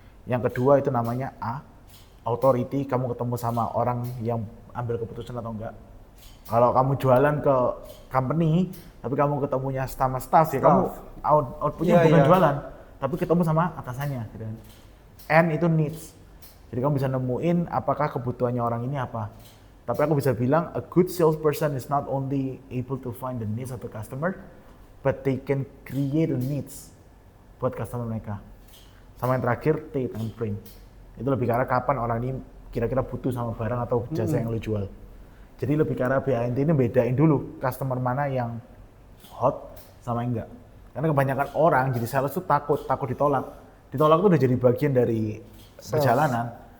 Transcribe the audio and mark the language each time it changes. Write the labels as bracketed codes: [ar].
[id] Yang kedua itu namanya A, authority, kamu ketemu sama orang yang ambil keputusan atau enggak. Kalau kamu jualan ke company, tapi kamu ketemunya sama staff ya kamu outputnya bukan jualan, tapi ketemu sama atasannya. Gitu. N itu needs. Jadi kamu bisa nemuin apakah kebutuhannya orang ini apa. Tapi aku bisa bilang [en] a good salesperson is not only able to find the needs of the customer, but they can create the needs [id] buat customer mereka. Sama yang terakhir T, time frame. Itu lebih ke arah kapan orang ini kira-kira butuh sama barang atau jasa yang lo jual. Jadi lebih ke arah BANT ini bedain dulu customer mana yang hot sama enggak. Karena kebanyakan orang jadi sales tuh takut ditolak. Ditolak tuh udah jadi bagian dari perjalanan.